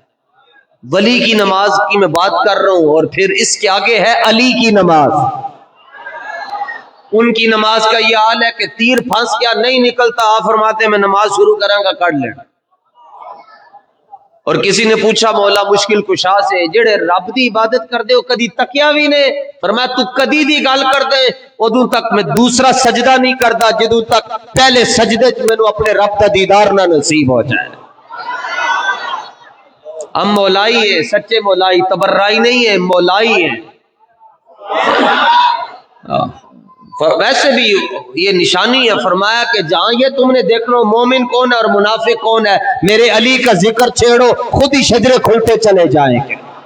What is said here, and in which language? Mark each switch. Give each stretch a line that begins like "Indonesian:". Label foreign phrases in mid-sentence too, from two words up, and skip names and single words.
Urdu: ولی کی نماز کی میں بات کر رہا ہوں. اور پھر اس کے آگے ہے علی کی نماز. ان کی نماز کا یہ حال ہے کہ تیر پھنس کیا نہیں نکلتا، آپ فرماتے ہیں میں نماز شروع کروں گا کر لینا. اور کسی نے پوچھا مولا مشکل کشا سے
Punjabi: جڑے رب دی عبادت کر دے ہو کدی تکیا بھی نے؟ فرمایا تو کدی دی گل کر دے ادوں تک میں دوسرا سجدہ نہیں کرتا جدوں تک پہلے سجدے چ مینوں اپنے رب دا دیدار نہ نصیب ہو جائے.
Urdu: ہم مولائی ہے، سچے مولائی، تبرائی نہیں ہے، مولائی ہے. ویسے بھی یہ نشانی ہے. فرمایا کہ جہاں یہ تم نے دیکھنا مومن کون ہے اور منافق کون ہے، میرے علی کا ذکر چھیڑو خود ہی شجرے کھلتے چلے جائیں گے.